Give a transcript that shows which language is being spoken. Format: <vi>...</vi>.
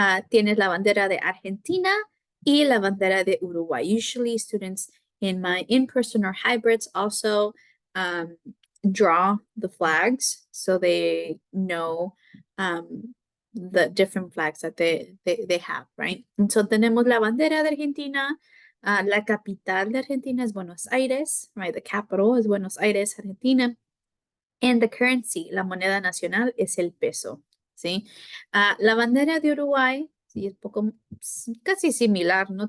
<es>Tienes la bandera de Argentina y la bandera de Uruguay.</es> <en>Usually students in my in-person or hybrids also draw the flags so they know the different flags that they have, right?</en> <es>Entonces tenemos la bandera de Argentina. La capital de Argentina es Buenos Aires, right?</es> <en>The capital is Buenos Aires, Argentina. And the currency,</en> <es>la moneda nacional, es el peso, ¿sí? La bandera de Uruguay, sí, es poco, casi similar, ¿no?</es>